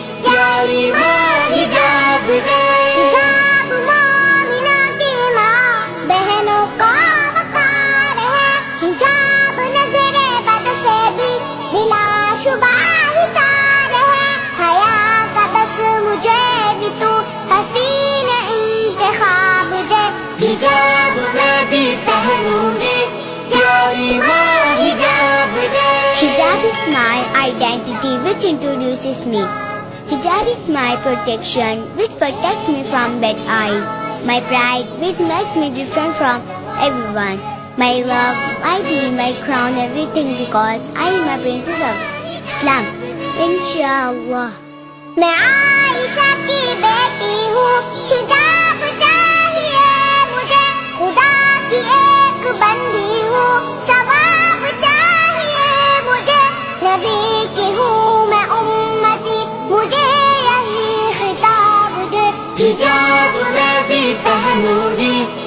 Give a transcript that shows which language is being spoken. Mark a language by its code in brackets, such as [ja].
[ur] پیاری ماں حجاب دے، حجاب مومنہ کی ماں بہنوں کا وقار ہے، حجاب نظر بد سے بھی بلا شبہ حصار ہے، حیا کا بس مجھے بھی تو حسین انتخاب دے، حجاب میں بھی پہنوں گی پیاری ماں حجاب دے. [en] Hijab is my identity which introduces me. Hijab is my protection which protects me from bad eyes. My pride which makes me different from everyone. My love, my dream, my crown, everything because I am a princess of Islam. [ar] Inshallah. [ur] میں عائشہ کی بیٹی ہوں، حجاب چاہیے مجھے، خدا کی ایک بندی ہوں، ثواب چاہیے مجھے، نبی کی ہوں میں امتی، مجھے یہی خطاب دے، حجاب میں بھی پہنوں گی